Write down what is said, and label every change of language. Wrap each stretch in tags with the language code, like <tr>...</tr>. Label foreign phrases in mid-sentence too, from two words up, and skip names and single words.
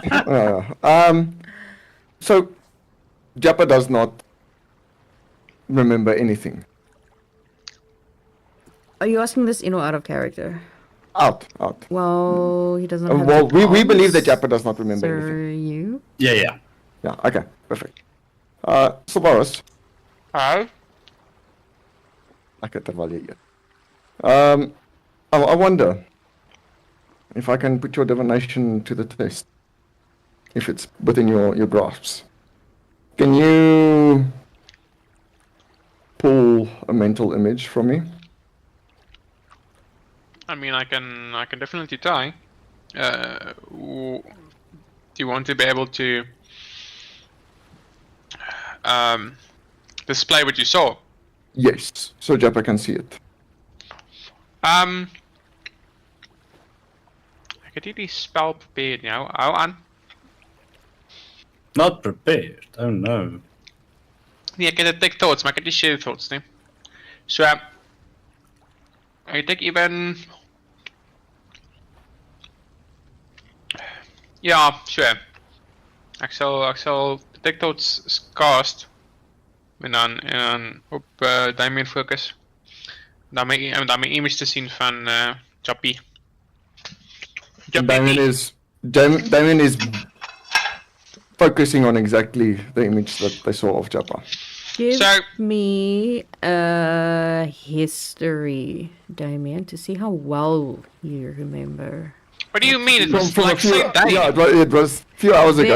<en>So, Japa does not remember anything. Are you asking this in or out of character? Out. Well, he doesn't have Well, the we believe that cards, Japa does not remember so anything. you? Yeah. Yeah, okay, perfect. Solaris. How?</en> <af>Lekker terwyl jy eet.</af> <en>I wonder if I can put your divination to the test. If it's within your grasps. Can you pull a mental image from me? I mean, I can definitely try. Do you want to be able to display what you saw? Yes, so Japa can see it. I could do</en> <af>die spel prepared nou. Hou aan.</af> <en>Not prepared. Oh no.</en> <af>Nee, ek het</af> <en>detect thoughts,</en> <af>maar ek het nie</af> <en>share thoughts</en> <af>nie. So ek dink even ja, so. Ek sal</af> <en>detect thoughts cast</en> <af>en dan op Damien focus. Dan my image te sien van Chappie.</af> <en>Damien is focusing on exactly the image that they saw of Japa. Give So- me a history, Damien, to see how well you remember. What do you mean? It was From like same day. yeah, it was a few hours ago.</en>